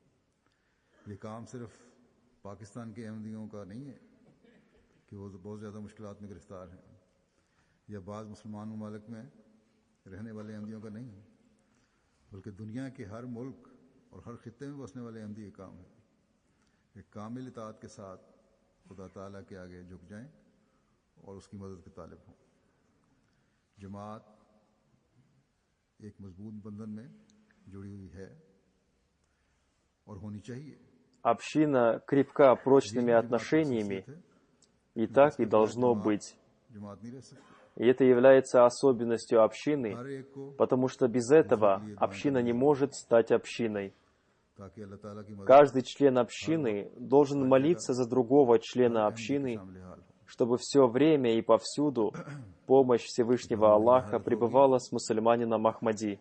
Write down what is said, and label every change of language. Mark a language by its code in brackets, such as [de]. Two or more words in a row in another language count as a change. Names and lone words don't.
[hi] ये काम सिर्फ पाकिस्तान के अहमदियों का नहीं है कि वो बहुत ज़्यादा मुश्किलात में गिरफ्तार हैं, या बाद मुसलमान ममालिक में रहने वाले अहमदियों का नहीं है, बल्कि दुनिया के हर मुल्क और हर खित्ते में बसने वाले अहमदी का काम है कि कामिल इताअत के साथ खुदा ताला के आगे झुक जाएं और उसकी मदद के तालिब हों। जमात एक मजबूत बंधन में जुड़ी हुई है और होनी चाहिए। [ru] Община крепка прочными отношениями, и так и должно быть. И это является особенностью общины, потому что без этого община не может стать общиной. Каждый член общины должен молиться за другого члена общины, чтобы все время и повсюду помощь Всевышнего Аллаха пребывала с мусульманином Ахмади.